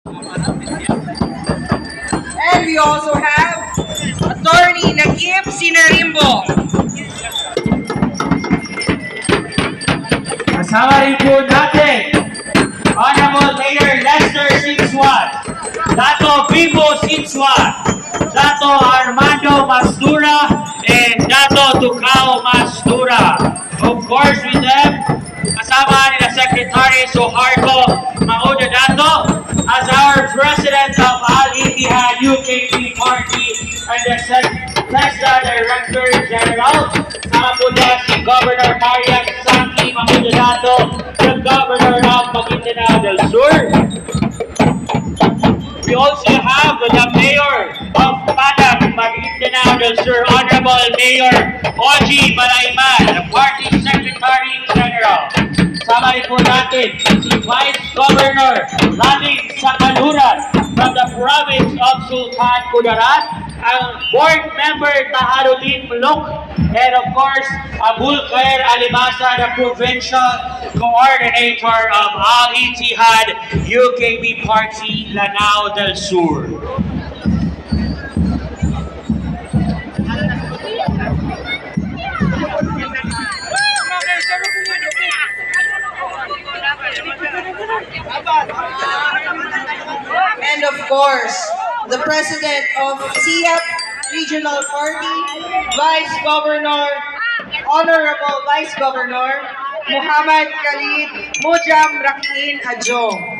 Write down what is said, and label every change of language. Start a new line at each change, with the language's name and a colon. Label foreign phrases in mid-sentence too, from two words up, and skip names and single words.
English: And we also have Attorney Nakib Sinarimbo.
Filipino: Kasama rin po natin, Honorable Mayor Lester Sinswan, Dato Vivo Sinswan, Dato Armando Mastura, and Dato Tucao Mastura.
English: Of course, with them,
Filipino: kasama nila Secretary Suharto Maudato
English: as our President of Al-Ittihad UKP Party and the President Director General.
Filipino: Kasama po dyan si Governor Marian Saki Maudato,
English: the Governor of Maguindanao del Sur. We also have the Mayor of Padang, Maguindanao del Sur, Honorable Mayor Oji Balayman, the Party Secretary General.
Filipino: Kasama rin po natin si Vice Governor Laming Sakaluran
English: from the province of Sultan Kudarat,
Filipino: ang Board Member Taharuddin Muluk,
English: and of course, Abul Khair Alimasa, the Provincial Coordinator of Al-Ittihad UKP Party Lanao del Sur. And of course, the President of SIAP Regional Party, Vice Governor, Honorable Vice Governor, Muhammad Khalid Mujam Rakin Adjong.